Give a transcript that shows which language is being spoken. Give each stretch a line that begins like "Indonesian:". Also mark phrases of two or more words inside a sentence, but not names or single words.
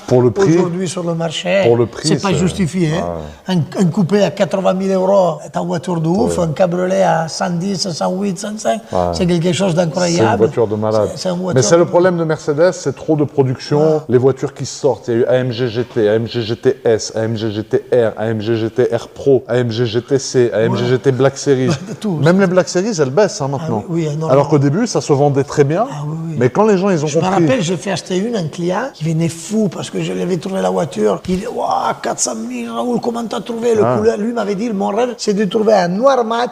French: Pour le prix. aujourd'hui sur le marché. Pour le prix, c'est pas c'est- justifié. Hein. Un coupé à 80 000 euros est une voiture de ouf. Un cabriolet à 110, 108, 105, c'est quelque chose d'incroyable. C'est une voiture de malade. C'est une voiture Mais c'est de- le problème de Mercedes, c'est trop de production. Les voitures qui sortent, il y a eu AMG GT, AMG GT S, AMG GT R, AMG GT R Pro, AMG GTC, AMG GT Black Series. De tout. Même les Black Series, elles baissent hein, maintenant. oui, énormément. Alors qu'au début, ça se vendait très bien. Mais quand les gens ils ont Je me compris. rappelle, j'ai fait acheter un client qui venait fou parce que je lui avais trouvé la voiture. Il dit, waouh, 400 000, Raoul, comment t'as trouvé le couleur? Lui m'avait dit, mon rêve, c'est de trouver un noir mat,